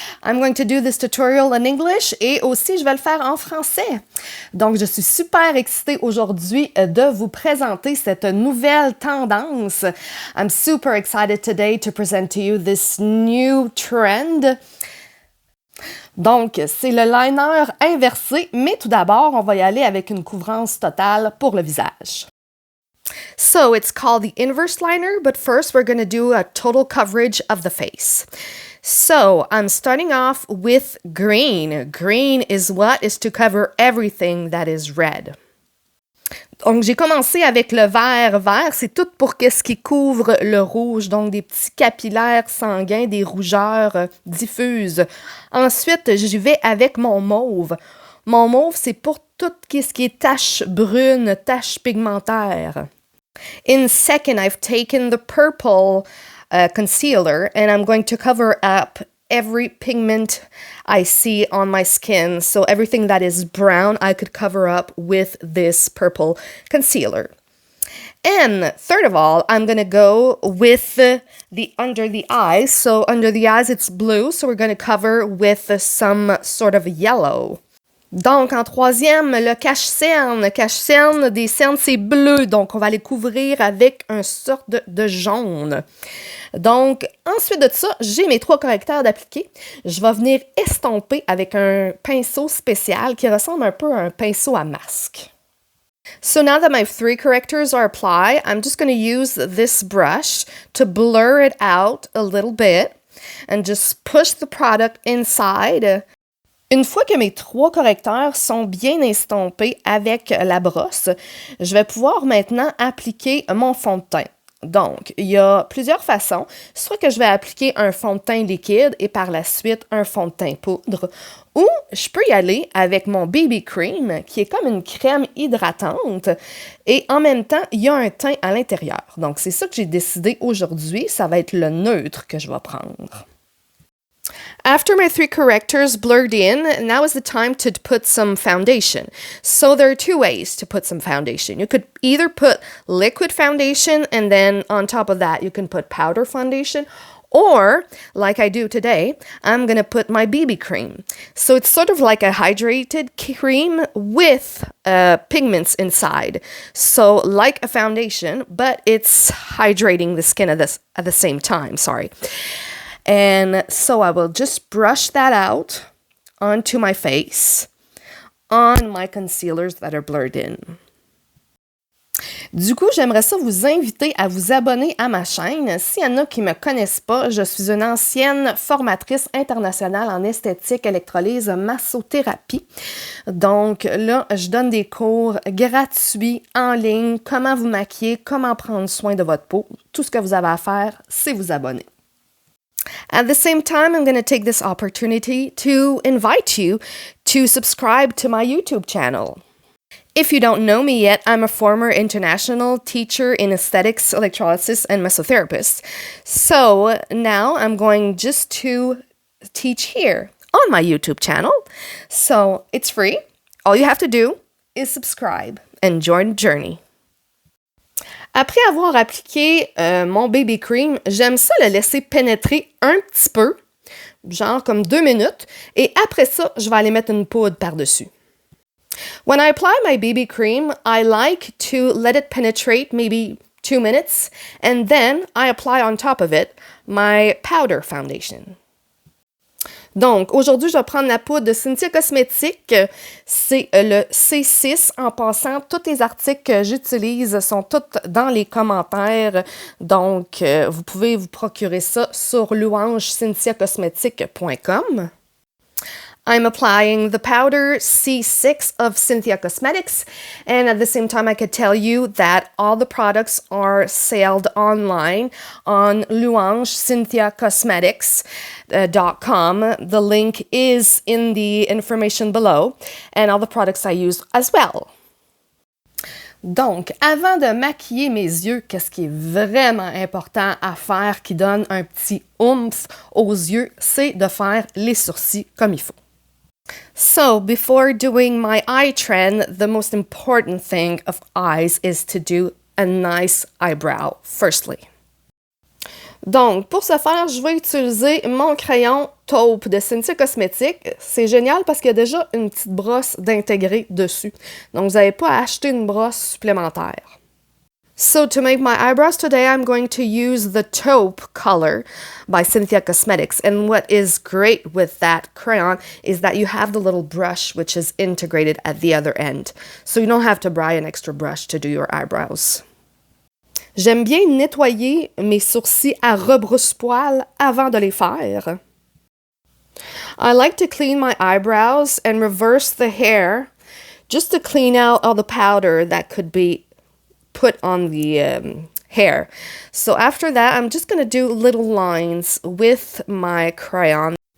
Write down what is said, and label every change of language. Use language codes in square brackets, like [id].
[en] I'm going to do this tutorial in English [fr] et aussi je vais le faire en français. Donc je suis super excitée aujourd'hui de vous présenter cette nouvelle tendance. [en] I'm super excited today to present to you this new trend. [fr] Donc c'est le liner inversé, mais tout d'abord on va y aller avec une couvrance totale pour le visage. [en] So it's called the inverse liner, but first we're going to do a total coverage of the face. So I'm starting off with green. Green is what? Is to cover everything that is red. [fr] Donc j'ai commencé avec le vert. Vert, c'est tout pour qu'est-ce qui couvre le rouge, donc des petits capillaires sanguins, des rougeurs diffuses. Ensuite, j'y vais avec mon mauve. Mon mauve, c'est pour tout ce qui est taches brunes, taches pigmentaires. [en] In second, I've taken the purple concealer and I'm going to cover up every pigment I see on my skin. So everything that is brown, I could cover up with this purple concealer. And third of all, I'm going to go with the under the eyes. So under the eyes, it's blue. So we're going to cover with some sort of yellow. [fr] Donc, en troisième, le cache-cerne. Cache-cerne, des cernes, c'est bleu. Donc, on va les couvrir avec une sorte de jaune. Donc, ensuite de ça, j'ai mes 3 correcteurs d'appliquer. Je vais venir estomper avec un pinceau spécial qui ressemble un peu à un pinceau à masque. [en] So now that my 3 correctors are applied, I'm just going to use this brush to blur it out a little bit and just push the product inside. [fr] Une fois que mes 3 correcteurs sont bien estompés avec la brosse, je vais pouvoir maintenant appliquer mon fond de teint. Donc, il y a plusieurs façons. Soit que je vais appliquer un fond de teint liquide et par la suite un fond de teint poudre, ou je peux y aller avec mon BB Cream, qui est comme une crème hydratante, et en même temps, il y a un teint à l'intérieur. Donc, c'est ça que j'ai décidé aujourd'hui, ça va être le neutre que je vais prendre. [en] After my 3 correctors blurred in, now is the time to put some foundation. So there are 2 ways to put some foundation. You could either put liquid foundation and then on top of that you can put powder foundation, or like I do today, I'm going to put my BB cream. So it's sort of like a hydrated cream with pigments inside. So like a foundation, but it's hydrating the skin at the same time, And so I will just brush that out onto my face, on my concealers that are blurred in. [fr] Du coup, j'aimerais ça vous inviter à vous abonner à ma chaîne. S'il y en a qui ne me connaissent pas, je suis une ancienne formatrice internationale en esthétique, électrolyse, massothérapie. Donc là, je donne des cours gratuits en ligne, comment vous maquiller, comment prendre soin de votre peau. Tout ce que vous avez à faire, c'est vous abonner. [en] At the same time, I'm going to take this opportunity to invite you to subscribe to my YouTube channel. If you don't know me yet, I'm a former international teacher in aesthetics, electrolysis, and mesotherapist. So now I'm going just to teach here on my YouTube channel. So it's free. All you have to do is subscribe and join the journey. [fr] Après avoir appliqué mon BB Cream, j'aime ça le laisser pénétrer un petit peu, genre comme 2 minutes, et après ça, je vais aller mettre une poudre par-dessus. [en] When I apply my BB Cream, I like to let it penetrate maybe 2 minutes, and then I apply on top of it my powder foundation. [fr] Donc, aujourd'hui, je vais prendre la poudre de Cinthia Cosmétiques. C'est le C6. En passant, tous les articles que j'utilise sont tous dans les commentaires. Donc, vous pouvez vous procurer ça sur louangecinthiacosmétique.com. [en] I'm applying the powder C6 of Cinthia Cosmetics, and at the same time I could tell you that all the products are sold online on louangecinthiacosmetics.com. The link is in the information below, and all the products I use as well. [fr] Donc, avant de maquiller mes yeux, qu'est-ce qui est vraiment important à faire qui donne un petit oomph aux yeux, c'est de faire les sourcils comme il faut. [en] So, before doing my eye trend, the most important thing of eyes is to do a nice eyebrow, firstly. [fr] Donc, pour ce faire, je vais utiliser mon crayon taupe de Cinthia Cosmétiques. C'est génial parce qu'il y a déjà une petite brosse d'intégrer dessus. Donc, vous n'avez pas à acheter une brosse supplémentaire. [en] So, to make my eyebrows today, I'm going to use the taupe color by Cinthia Cosmetics. And what is great with that crayon is that you have the little brush which is integrated at the other end. So you don't have to buy an extra brush to do your eyebrows. [fr] J'aime bien nettoyer mes sourcils à rebrousse-poil avant de les faire. [en] I like to clean my eyebrows and reverse the hair just to clean out all the powder that could be put on the hair. So after that, I'm just going to do little lines with my crayon.